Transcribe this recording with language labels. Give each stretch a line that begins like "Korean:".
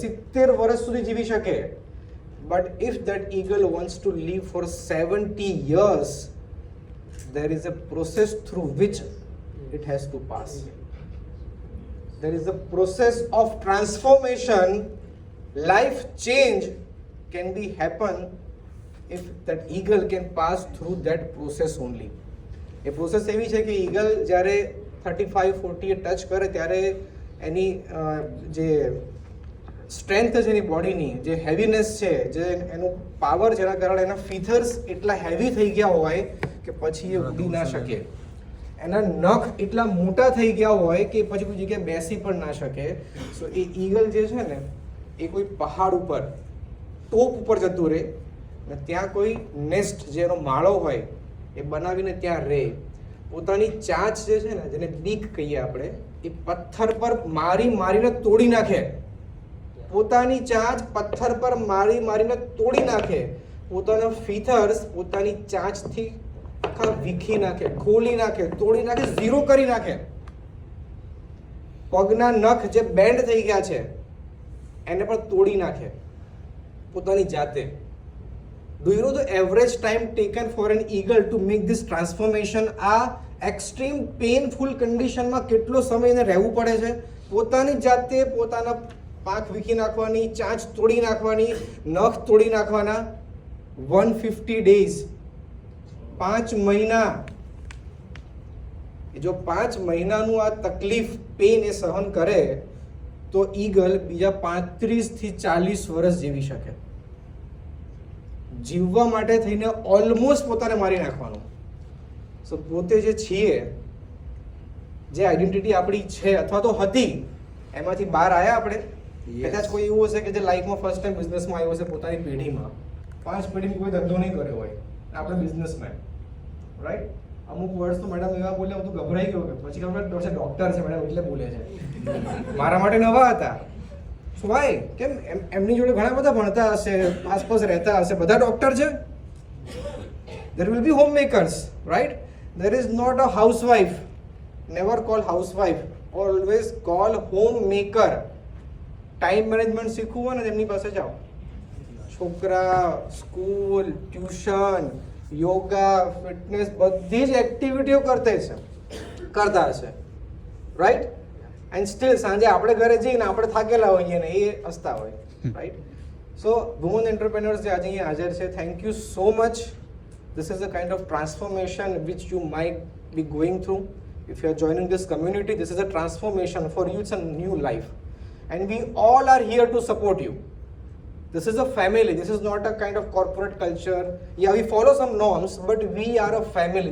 Gujarati: 70 વર્ષ સુધી જીવી શકે.
English: But if that eagle wants to live for 70 years, there is a process through which it has to pass. There is a process of transformation. Life change can be happen if that eagle can pass through that process only.
Gujarati: A process એવી છે કે eagle જ્યારે 35-40 touch કરે ત્યારે એની જે strength છે એની બોડીની, જે હેવીનેસ છે, જે એનું પાવર, જેના કારણે એના ફીથર્સ એટલા હેવી થઈ ગયા હોય કે પછી એ ઉડી ના શકે. એના નખ એટલા મોટા થઈ ગયા હોય કે પછી કોઈ જગ્યાએ બેસી પણ ના શકે. સો એ ઈગલ જે છે ને એ કોઈ પહાડ ઉપર, ટોપ ઉપર જતું રહે ને ત્યાં કોઈ નેસ્ટ, જે એનો માળો હોય એ બનાવીને ત્યાં રહે. પોતાની ચાંચ જે છે ને, જેને બીક કહીએ આપણે, એ પથ્થર પર મારીને તોડી નાખે. પોતાની ચાંચ પથ્થર પર મારીને તોડી નાખે. પોતાના ફીથર્સ પોતાની ચાંચથી આખા વીખી નાખે, ખોલી નાખે, તોડી નાખે, ઝીરો કરી નાખે. પગના નખ જે બેન્ડ થઈ ગયા છે એને પણ તોડી નાખે પોતાની જાતે.
English: Do you know the average time taken for an eagle to make this transformation?
Gujarati: આ એક્સ્ટ્રીમ પેઇનફુલ કન્ડિશનમાં કેટલો સમય એને રહેવું પડે છે? પોતાની જાતે પોતાના પાંખ વીખી નાખવાની, ચાંચ તોડી નાખવાની, નખ તોડી નાખવાના.
English: 150 days,
Gujarati: 5 મહિના. જો 5 મહિનાનું આ તકલીફ, પેઇન એ સહન કરે તો ઈગલ બીજા 35 થી 40 વર્ષ જીવી શકે. જીવવા માટે થઈને ઓલમોસ્ટ પોતાને મારી નાખવાનું. સો પોતે જે છીએ, જે આઈડેન્ટિટી આપણી છે અથવા તો હતી, એમાંથી બહાર આવ્યા આપણે. કદાચ કોઈ એવું હશે કે જે લાઈફમાં ફર્સ્ટ ટાઈમ બિઝનેસમાં આવ્યો હશે, પોતાની પેઢીમાં 5 પેઢીમાં કોઈ ધંધો નહીં કર્યો હોય, આપણે બિઝનેસમેન, રાઈટ? અમુક વર્ડ્સ તો મેડમ એવા બોલ્યા, હું તો ગભરાઈ ગયો કે પછી ખબર ડોક્ટર છે મેડમ એટલે બોલે છે. મારા માટે નવા હતા. વાય? કેમ? એમની જોડે ઘણા બધા ભણતા હશે, આસપાસ રહેતા હશે, બધા ડોક્ટર છે.
English: There will be homemakers, right? There is not a housewife. Never call housewife. Always call homemaker.
Gujarati: Time management શીખવું હોય ને એમની પાસે જાઓ. છોકરા, સ્કૂલ, ટ્યુશન, યોગા, ફિટનેસ, બધી જ એક્ટિવિટીઓ કરતા હશે, રાઈટ? એન્ડ સ્ટીલ સાંજે આપણે ઘરે જઈને આપણે થાકેલા હોઈએ ને એ હસતા હોય, રાઈટ? સો વુમન એન્ટરપ્રેન્યોર્સ જે આજે અહીંયા હાજર છે,
English: Thank you so much. This is the kind of transformation which you might be going through. If you are joining this community, this is a transformation for you. It's a new life. And we all are here to support you. This is a family. This is not a kind of corporate culture. Yeah, we follow some norms, but we are a family.